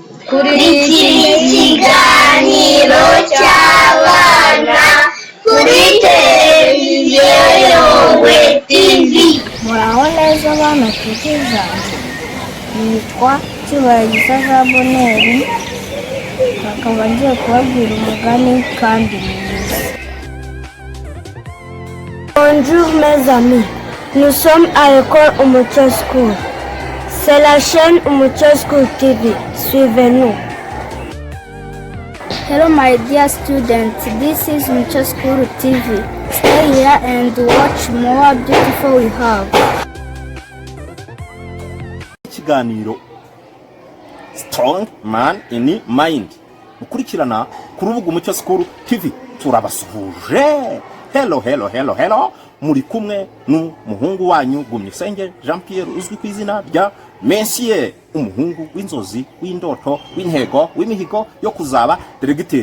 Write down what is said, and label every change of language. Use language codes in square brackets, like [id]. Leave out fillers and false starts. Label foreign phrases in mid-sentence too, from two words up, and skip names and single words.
[rw] kuri ikiganiro cy'abana kuri televiziyo Yongwe TV. Muraho neza abana tukiza, nitwa Twirinde Jean Pierre, bakaba ngiye kubabwira umugani kandi mwiza. [fr] Bonjour mes amis, nous sommes à l'école Umucyo School. C'est la chaîne Umucyo School TV. Suivez-nous. [en] Hello my dear students, this is Umucyo School TV. Stay here and watch more beautiful we have. [rw] Ikiganiro Strong Man in Mind. Mukurikirana ku rubuga Umucyo School TV. Turabasuhuje. Hello. Muri kumwe n'umuhungu wanyu Gumyusenge Jean Pierre uzwi ku izina rya Monsieur, umuhungu w'inzozi, w'indoto, w'intego, w'imihigo yo kuzaba diregiteri.